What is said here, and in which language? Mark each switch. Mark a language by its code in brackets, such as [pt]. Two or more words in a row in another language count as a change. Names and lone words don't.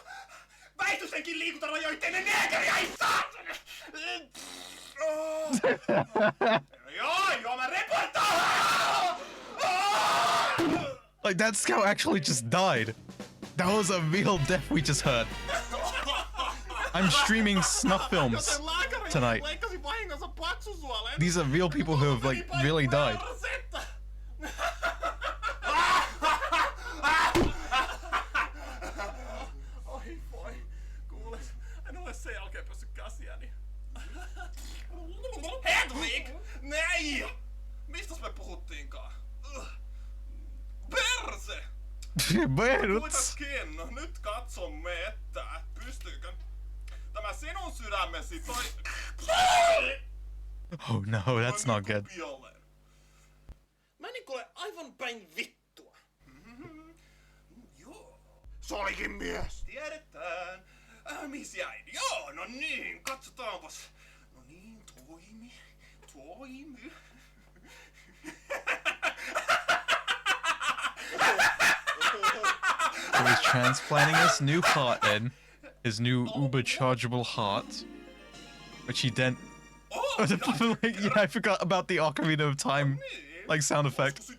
[en] Like, that scout actually just died. That was a real death we just heard. I'm streaming snuff films tonight. These are real people who have, like, really died. Hedvig! [sv] Nej! [fi] Mistas me puhuttiinkaan? Perse! Berts! Kuitenkin, nyt katsomme, että pystyykö tämä sinun sydämesi toi... [en] Oh no, that's not good. [fi] Mä en ole aivan päin vittua. Joo. Se olikin mies. Tiedetään. Miss jäin? Joo, no niin, katsotaanpas. No niin, toimi. [en] So he's transplanting his new heart in, his new uber-chargeable heart, which he then... yeah, I forgot about the Ocarina of Time, like, sound effect.